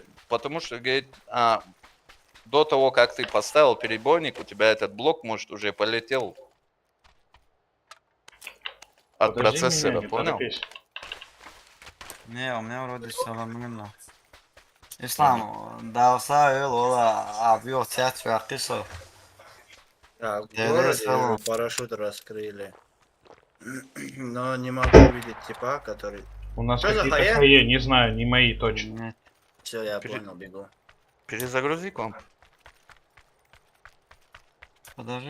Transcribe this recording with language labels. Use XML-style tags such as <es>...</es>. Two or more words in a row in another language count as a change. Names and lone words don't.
<ru>Потому что, говорит, до того, как ты поставил перебойник, у тебя этот блок, может, уже полетел от Подожди процессора, меня, не понял? торопись. Не, у меня вроде все нормально. Ислам, да, Саэл, ола, авио, театр, кисо. Да, в Я городе рисовал. парашют раскрыли. Но не могу увидеть типа, который... У нас Что за какие-то хае? хае, не знаю, не мои точно. Все, я понял, бегу. Перезагрузи комп. Подожди,</ru>